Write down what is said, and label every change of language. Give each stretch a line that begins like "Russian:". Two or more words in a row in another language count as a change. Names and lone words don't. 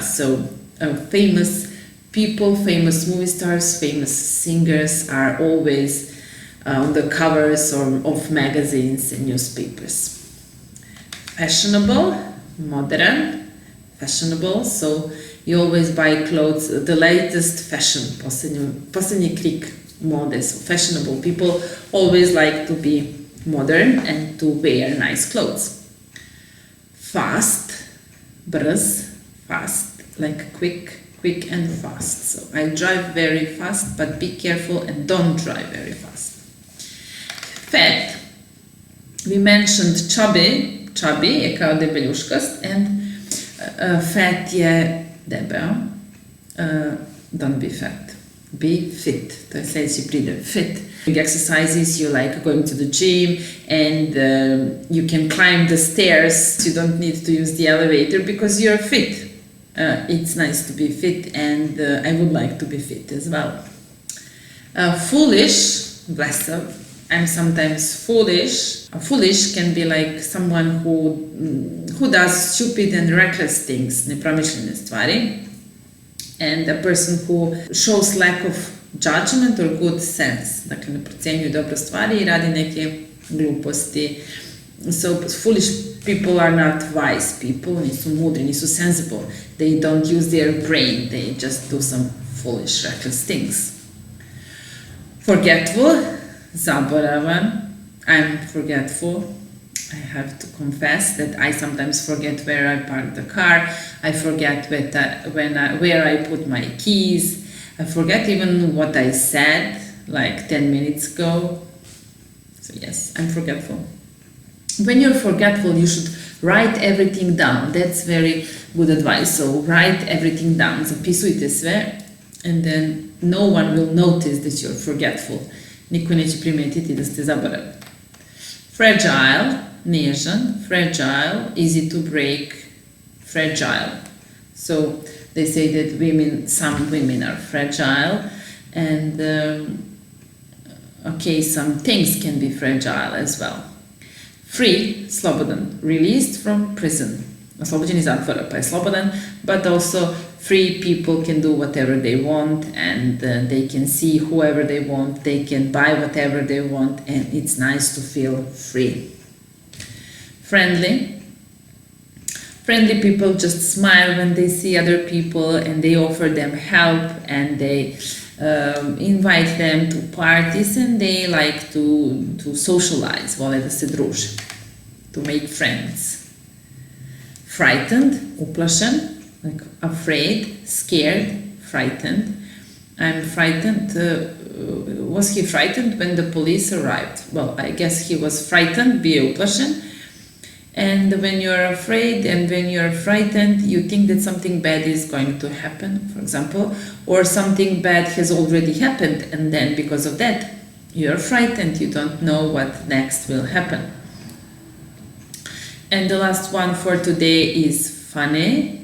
English: So famous people, famous movie stars, famous singers are always on the covers of magazines and newspapers. Fashionable, modern, fashionable, so you always buy clothes, the latest fashion,
Bosnian: posljednji krik mode,
English: so fashionable. People always like to be modern and to wear nice clothes. Fast, brz, fast, like quick and fast. So I drive very fast, but be careful and don't drive very fast. Fat, we mentioned chubby
Bosnian: je kao debeljuškast,
English: and fat
Bosnian: je debel.
English: Don't be fat, be fit,
Bosnian: to je sljedeći pridev,
English: fit. Exercises, you like going to the gym, and you can climb the stairs, you don't need to use the elevator because you're fit. It's nice to be fit, and I would like to be fit as well. Foolish, blesav, I'm sometimes foolish. Foolish can be like someone who does stupid and reckless things,
Bosnian: nepromišljene stvari,
English: and a person who shows lack of judgment or good sense,
Bosnian: dakle ne procjenjuje dobro stvari i radi neke gluposti.
English: So foolish people are not wise people,
Bosnian: nisu mudri, nisu
English: sensible, they don't use their brain, they just do some foolish, reckless things. Forgetful, zaboravan, I'm forgetful. I have to confess that I sometimes forget where I parked the car, I forget where I put my keys, I forget even what I said like 10 minutes ago. So yes, I'm forgetful. When you're forgetful, you should write everything down. That's very good advice. So write everything down.
Bosnian: Zapisujte sve,
English: and then no one will notice that you're forgetful.
Bosnian: Niko neće primetiti da ste zaboravili.
English: Fragile, nježan, fragile, easy to break, fragile. So they say that some women are fragile, and okay, some things can be fragile as well. Free, slobodan, released from prison.
Bosnian: Oslobođen iz zatvora, pa je slobodan,
English: but also free people can do whatever they want, and they can see whoever they want, they can buy whatever they want, and it's nice to feel free. Friendly. Friendly people just smile when they see other people, and they offer them help, and they invite them to parties, and they like to socialize,
Bosnian: vole da se druže,
English: to make friends. Frightened, uplašen, like afraid, scared, frightened. I'm frightened. Was he frightened when the police arrived? Well, I guess he was frightened,
Bosnian: bio je uplašen.
English: And when you're afraid and when you're frightened, you think that something bad is going to happen, for example, or something bad has already happened, and then because of that, you're frightened, you don't know what next will happen. And the last one for today is funny.